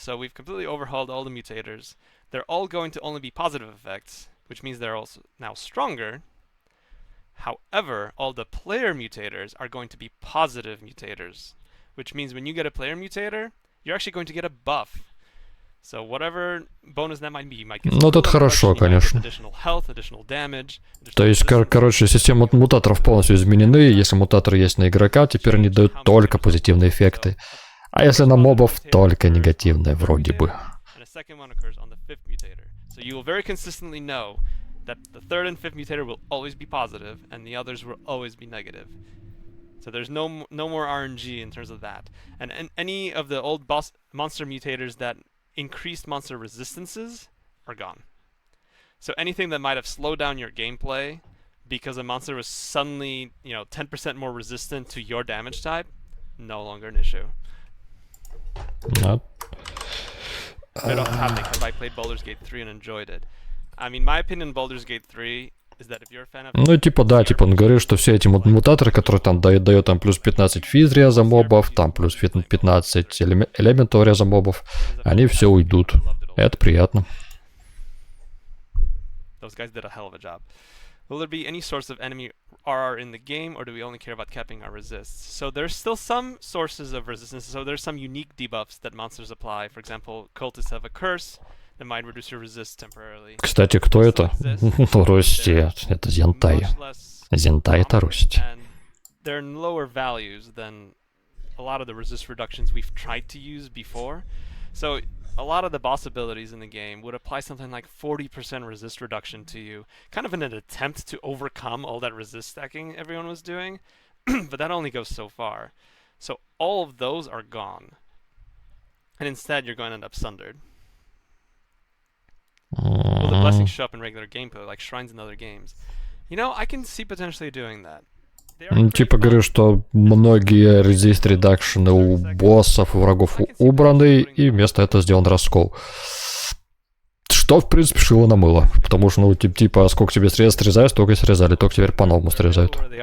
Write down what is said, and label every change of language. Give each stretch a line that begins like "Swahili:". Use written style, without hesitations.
English: So we've completely overhauled all the mutators. They're all going to only be positive effects, which means they're also now stronger. However, all the player mutators are going to be positive mutators, which means when you get a player mutator, you're actually going to get a buff. So whatever bonus that might be, you might get
Russian: Ну, это хорошо, конечно.
English: additional health, additional damage.
Russian: То есть, короче, система мутаторов полностью изменены. Если мутаторы есть на игрока, теперь они дают только позитивные эффекты. А если на мобов, только негативные, вроде бы.
English: So you will very consistently know that the 3rd and 5th mutator will always be positive, and the others will always be negative. So there's no more RNG in terms of that. And any of the old monster mutators that increased monster resistances are gone. So anything that might have slowed down your gameplay because a monster was suddenly, 10% more resistant to your damage type, no longer an issue. I don't have it because I played Baldur's Gate 3 and enjoyed it. I mean, my opinion on Baldur's Gate 3 is that if you're a fan of...
Russian: Ну, типа, да, типа, он говорит, что все эти мутаторы, которые там дают там плюс 15 физ реза мобов, там плюс 15 элементов реза мобов, они все уйдут. Это приятно.
English: Those guys did a hell of a job. Will there be any source of enemy RR in the game, or do we only care about capping our resists? So there's still some sources of resistance, so there's some unique debuffs that monsters apply. For example, cultists have a curse that might reduce your resist temporarily.
Russian: Кстати, кто это? Ростет. Это Зентай. Зентай это Ростет.
English: And they're in lower values than a lot of the resist reductions we've tried to use before. So a lot of the boss abilities in the game would apply something like 40% resist reduction to you, kind of in an attempt to overcome all that resist stacking everyone was doing, but that only goes so far. So all of those are gone, and instead you're going to end up sundered. Will the blessings show up in regular gameplay, like shrines in other games? I can see potentially doing that.
Russian: Типа говорю, что многие resist редакшены у боссов, у врагов убраны, и вместо этого сделан раскол. Что, в принципе, шило на мыло. Потому что, ну, типа, сколько тебе средств срезают, столько и срезали, только теперь по-новому срезают.